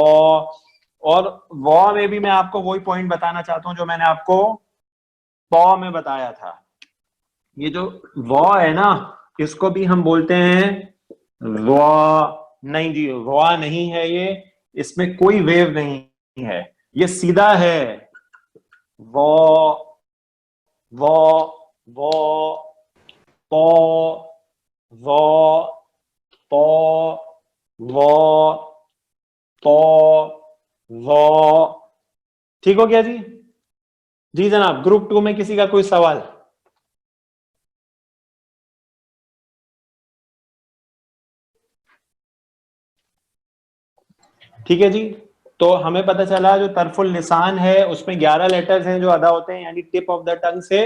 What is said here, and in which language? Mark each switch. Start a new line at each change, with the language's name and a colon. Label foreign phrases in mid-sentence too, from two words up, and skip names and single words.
Urdu: اور و میں بھی میں آپ کو وہی پوائنٹ بتانا چاہتا ہوں جو میں نے آپ کو پو میں بتایا تھا. یہ جو و ہے نا, اس کو بھی ہم بولتے ہیں و. نہیں جی, و نہیں ہے یہ, اس میں کوئی ویو نہیں ہے, یہ سیدھا ہے. و و و پو و پو و پو و. ٹھیک ہو گیا جی؟ جی جناب, گروپ 2 میں کسی کا کوئی سوال؟ ٹھیک ہے جی. تو ہمیں پتہ چلا جو
Arabic: طرف اللسان
Urdu: ہے اس میں 11 لیٹرز ہیں جو ادا ہوتے ہیں, یعنی
English: tip of the tongue
Urdu: سے.